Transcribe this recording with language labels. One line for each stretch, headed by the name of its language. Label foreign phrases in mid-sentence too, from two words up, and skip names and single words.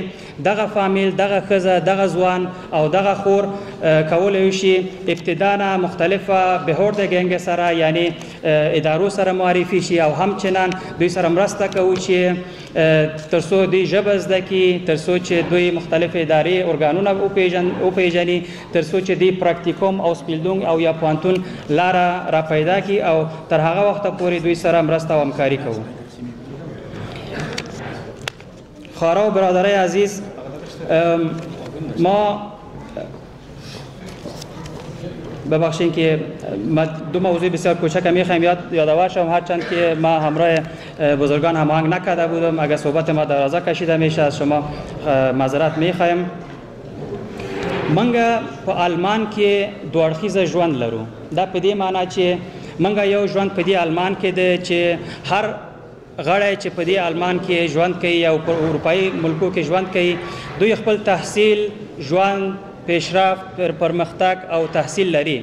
Pashto: دغه فامیل، دغه ښځه، دغه ځوان او دغه خور کولی شي ابتدا نه مختلفه بهورده ګنګ سره یعنی ادارو سره معرفي شي او همچنان دوی سره مرسته کوو چې تر څو دوی ژبه زده کړي، تر څو چې دوی مختلف ادارې ارګانونه وپېژني، تر څو چې دوی پراکتیکوم او سپیلدون او یا پوهنتون لاره را پیدا کړي او تر هغه وخته پورې دوی سره مرسته او همکاري کوو.
Persian: خواهران و برادرای عزیز، ما ببخشید که دو موضوع بسیار کوچک میخوایم یادآور شوم، هرچند که ما همراه بزرگان هماهنگ نکرده بودم. اگر صحبت ما درازا کشیده میشه از شما معذرت میخوایم.
Pashto: منګه په آلمان کې دوه اړخیزه ژوند لرو. دا په دې معنی چې منګه یو ژوند په دې آلمان کې دی چې هر غړی چې په دې آلمان کې ژوند کوي او په اروپایي ملکو کې ژوند کوي دوی خپل تحصیل، ژوند، پیشرفت، پرمختګ او تحصیل لري.